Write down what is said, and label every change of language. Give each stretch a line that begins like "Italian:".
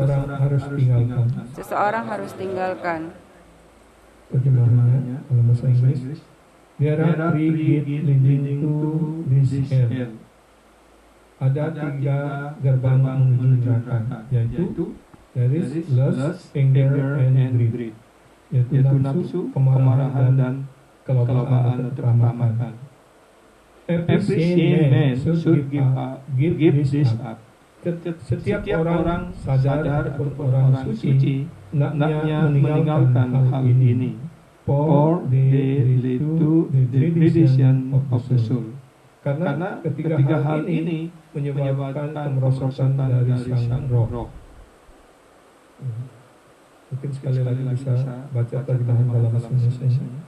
Indonesian: Seseorang harus tinggalkan. Seseorang harus tinggalkan. Terjemahannya dalam bahasa Inggris.
English: There are three gates leading to this hell.
Indonesian: Ada tiga gerbang menuju neraka, yaitu
English: there is lust, anger, and greed,
Indonesian: yaitu nafsu, kemarahan, dan kelobaan atau ketamakan.
English: Every sane man should give this up.
Indonesian: Setiap orang sadar ataupun orang suci hendaknya meninggalkan hal ini.
English: For they lead to the perdition of the soul.
Indonesian: Karena ketiga hal ini menyebabkan kemerosotan dari sang roh. Mungkin sekali lagi bisa baca terjemahan dalam bahasa Indonesia.